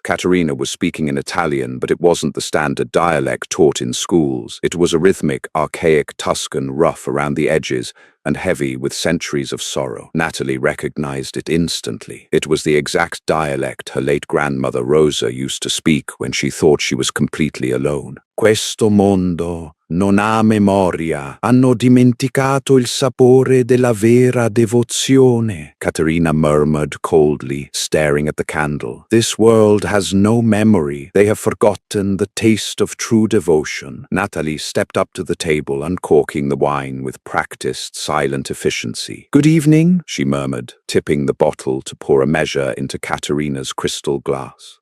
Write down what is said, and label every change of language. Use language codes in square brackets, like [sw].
[en] Caterina was speaking in Italian, but it wasn't the standard dialect taught in schools. It was a rhythmic, archaic Tuscan, rough around the edges and heavy with centuries of sorrow. Natalie recognized it instantly. It was the exact dialect her late grandmother Rosa used to speak when she thought she was completely alone. [it] "Questo mondo non ha memoria. Hanno dimenticato il sapore della vera devozione," [en] Caterina murmured coldly, staring at the candle. "This world has no memory. They have forgotten the taste of true devotion." Natalie stepped up to the table, uncorking the wine with practiced, silent efficiency. "Good evening," she murmured, tipping the bottle to pour a measure into Caterina's crystal glass.